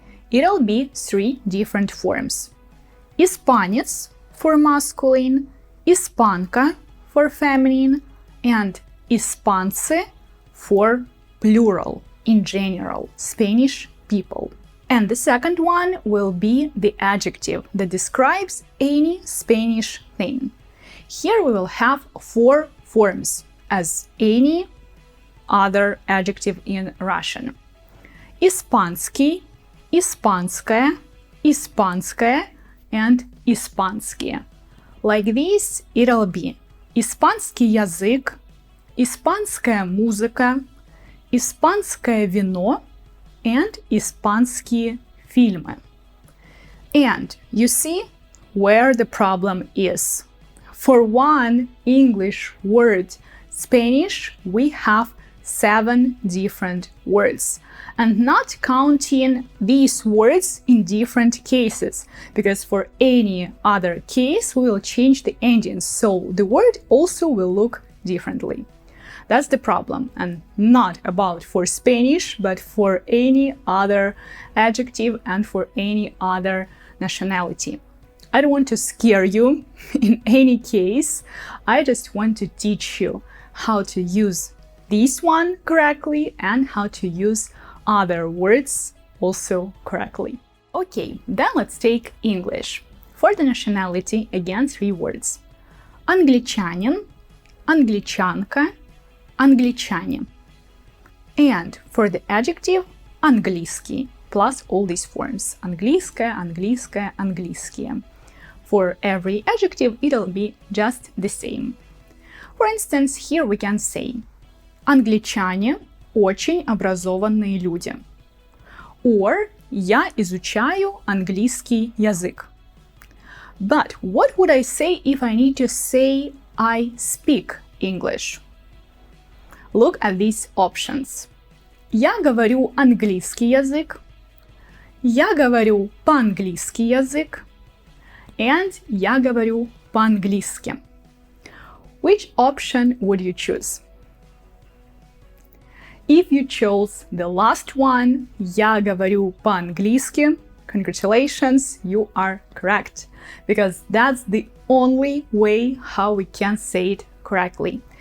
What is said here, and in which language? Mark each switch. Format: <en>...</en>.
<en>It'll be three different forms. Испанец for masculine, испанка for feminine, and испанцы for plural, in general, Spanish people. And the second one will be the adjective that describes any Spanish thing. Here we will have four forms as any other adjective in Russian.</en> <ru>Испанский, испанская, испанская, and испанские.</ru> <en>Like this, it'll be</en> <ru>испанский язык, испанская музыка, испанское вино, and испанские фильмы.</ru> <en>And you see where the problem is. For one English word Spanish, we have 7 different words. And not counting these words in different cases, because for any other case, we will change the endings, so the word also will look differently. That's the problem, and not about for Spanish, but for any other adjective and for any other nationality. I don't want to scare you in any case. I just want to teach you how to use this one correctly and how to use other words also correctly. Okay, then let's take English. For the nationality, again, 3 words.</en> <ru>Англичанин, англичанка, англичане.</ru> <en>And for the adjective, английский, plus all these forms.</en> <ru>Английская, английская, английские.</ru> <en>For every adjective, it'll be just the same. For instance, here we can say</en> <ru>англичане очень образованные люди. Or я изучаю английский язык.</ru> <en>But what would I say if I need to say I speak English? Look at these options.</en> <ru>Я говорю английский язык. Я говорю по-английски язык. And я говорю по-английски.</ru> <en>Which option would you choose? If you chose the last one,</en> <ru>я говорю по-английски,</ru> <en>congratulations, you are correct. Because that's the only way how we can say it correctly.</en>